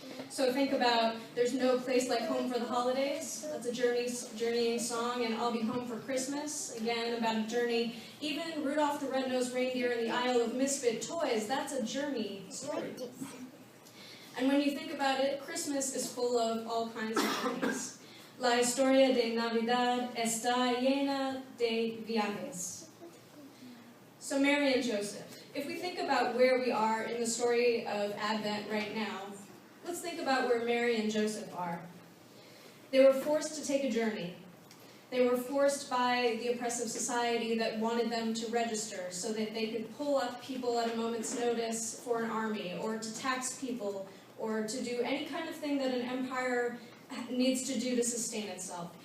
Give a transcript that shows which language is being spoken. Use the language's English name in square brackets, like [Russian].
[English] So think about There's No Place Like Home for the Holidays. That's a journeying song, and I'll Be Home for Christmas, again about a journey. Even Rudolph the Red-Nosed Reindeer and the Isle of Misfit Toys, that's a journey story. And when you think about it, Christmas is full of all kinds of journeys. [Spanish] La historia de Navidad está llena de viajes. [English] So Mary and Joseph. If we think about where we are in the story of Advent right now, let's think about where Mary and Joseph are. They were forced to take a journey. They were forced by the oppressive society that wanted them to register so that they could pull up people at a moment's notice for an army, or to tax people, or to do any kind of thing that an empire needs to do to sustain itself.